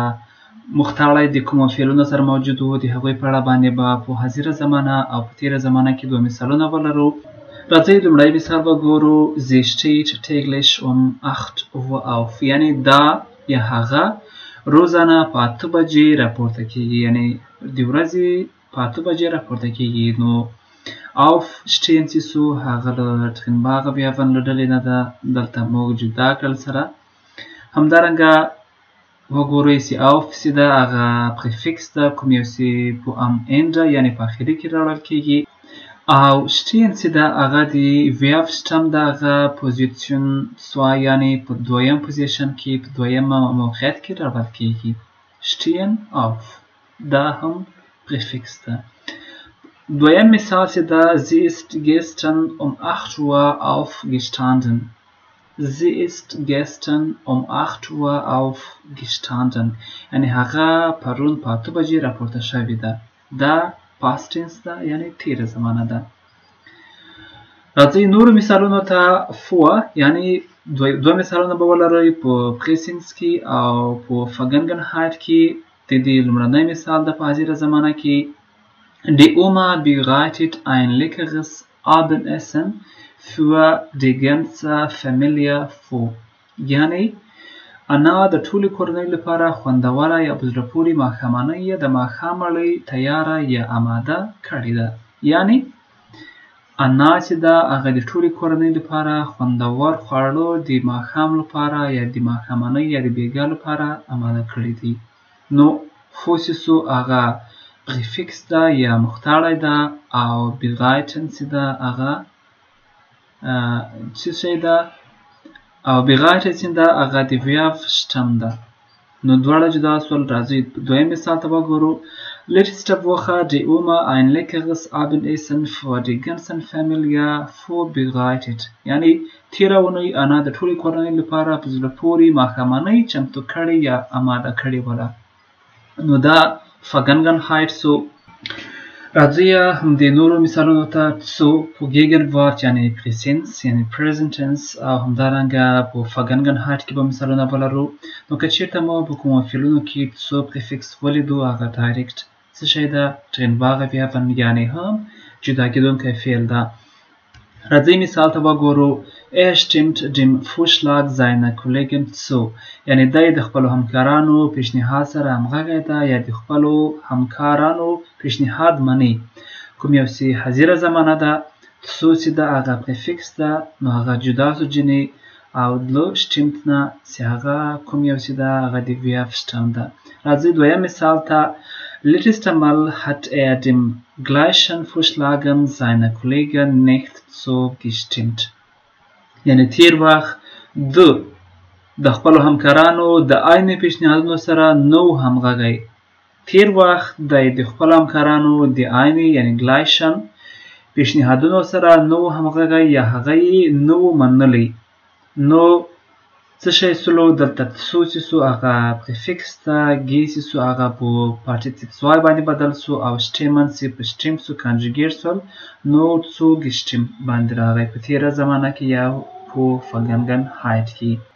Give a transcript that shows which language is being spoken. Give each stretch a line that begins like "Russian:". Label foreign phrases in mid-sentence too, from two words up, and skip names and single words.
Pashto: مختړی د کومو فعلونو سره موجود و د هغوی په اړه باندې به په حاضره زمانه او په تېره زمانه کې دوه مثالونه ولرو راځئ لومړی مثال وګورو
German: sie steht täglich um 8 Uhr auf
Pashto: یعنی دا یا هغه روزانه په 8 بجې راپورته کېږي یعنی د ورځې په 8 بجې راپورته کېږي نو aufstehen چې سو هغه د
German: trennbare Verben
Pashto: له ډلې نه ده دلته موږ جدا کړل سره همدارنګه وګورئ چې auf چې ده هغه پریفکس ده کوم یو چې په
German: am ende
Pashto: یعنی په اخري کې راوړل کېږي او stehen چې ده هغه د
English: verb stem
Pashto: ده هغه پوزیشن 2 یعنی په دویم پوزیشن کې په دویم موقعیت کې راوړل کېږي
German: stehen auf
Pashto: دا هم پریفکس ده دویم مثال چې ده
German: sie ist gestern um 8 Uhr aufgestanden sie ist gestern um 8 Uhr aufgestanden
Pashto: یعنی هغه پرون په 8 بجې راپورته شوې ده دا
English: past tense
Pashto: ده یعنی تیره زمانه ده راځئ نورو مثالونو ته vor یعنی دوه مثالونه به ولرئ په presens کې او په Vergangenheit کې د دې لومړنی مثال د په حاضره زمانه کې
German: Die Oma bereitet ein leckeres Abendessen für die ganze Familie vor.
Pashto: یعنی انا د ټولې کورنۍ لپاره خوندوره یا په زړه پورې ماښامنۍ یا د ماښام ډوډۍ تیاره یا آماده کړې ده یعنی انا چې ده هغه د ټولې کورنۍ لپاره خوندور خواړه د ماښام لپاره یا د ماښامنۍ یا د بیګا لپاره آماده کړي دي نو فوسیسو هغه پریفکس ده یا مختړی ده او bereiten چې ده هغه څه شی ده او bereiten چې ده هغه د
English: verb stem
Pashto: ده نو دواړه جدا سول راځي دویم مثال ته وګورو
German: letzte Woche die Oma ein leckeres Abendessen für die ganze Familie vorbereitet
Pashto: یعنی تیره اونۍ انا د ټولې کورنۍ لپاره په زړه پورې ماښامنۍ چمتو کړې یا آماده کړې وله نو دا Vergangenheit سو راځئ همدې نورو مثالونو ته سو په Gegenwart یعنی presens یعنی
English: present tense
Pashto: او همدارنګه په Vergangenheit کې به مثالونه ولرو نو که چیرته مو په کومو فعلونو کې سو پریفکس ولیدو هغه ډایرکټ څه شی ده
German: trennbare Verben
Pashto: یعنی هم جدا کېدونکی فعل ده راځئ مثال ته وګورو stimmt
German: dem Vorschlag seiner Kollegen zu
Pashto: یعنی دی د خپلو همکارانو پیشنهاد سره همغږی ده یا د خپلو همکارانو پیشنهاد مني کوم یو چې حاضره زمانه ده څو چې ده هغه پریفکس ده نو هغه جدا سو جنې او دلو stimmt نه چې هغه کوم یو چې ده هغه د
English: verb stem
Pashto: ده راځئ دویم مثال ته
German: letztes Mal hat dem gleichen Vorschlagen seiner Kollegen nicht zugestimmt
Pashto: یعنی تیر وخت د خپلو همکارانو د عین پیشنهادونو سره نو همغږی تیر وخت د خپلو همکارانو د عین یعنی gleichen پیشنهادونو سره نو همغږی یا هغه یې نو منلی نو څه شی سلو دلته څو چې سو هغه پریفکس ته ګیسي سو هغه په پارټیسیپس وای باندې بدل سو او شټیمن سي په شټیم سو کانجوګیټ سول نو څو گشتیم باندې راغی په تیره زمانه کې یا په فگنگن هایت کې